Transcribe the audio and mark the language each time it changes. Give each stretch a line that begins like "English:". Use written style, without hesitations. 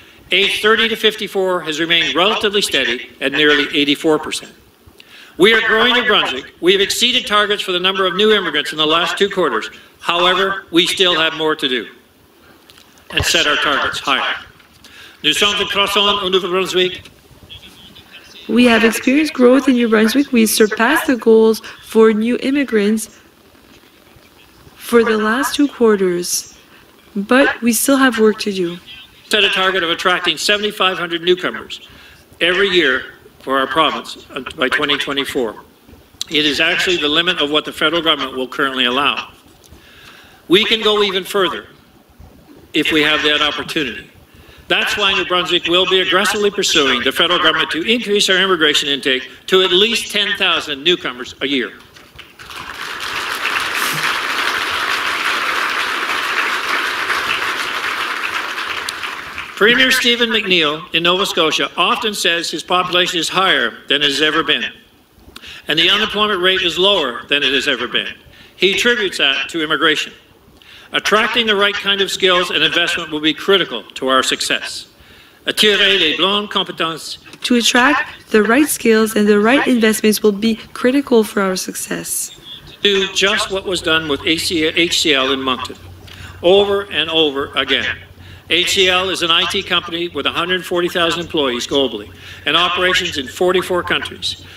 English: Age 30 to 54 has remained relatively steady at nearly 84%. We are growing New Brunswick. We have exceeded targets for the number of new immigrants in the last 2 quarters. However, we still have more to do and set our targets higher.
French: Nous sommes en croissance au Nouveau-Brunswick.
English: We have experienced growth in New Brunswick. We surpassed the goals for new immigrants for the last 2 quarters, but we still have work to do. Set a target of attracting 7,500 newcomers every year for our province by 2024. It is actually the limit of what the federal government will currently allow. We can go even further if we have that opportunity. That's why New Brunswick will be aggressively pursuing the federal government to increase our immigration intake to at least 10,000 newcomers a year. Premier Stephen McNeil in Nova Scotia often says his population is higher than it has ever been, and the unemployment rate is lower than it has ever been. He attributes that to immigration. Attracting the right kind of skills and investment will be critical to our success.
French: Attirer les bonnes compétences.
English: To attract the right skills and the right investments will be critical for our success. Do just what was done with HCL in Moncton, over and over again. HCL is an IT company with 140,000 employees globally and operations in 44 countries.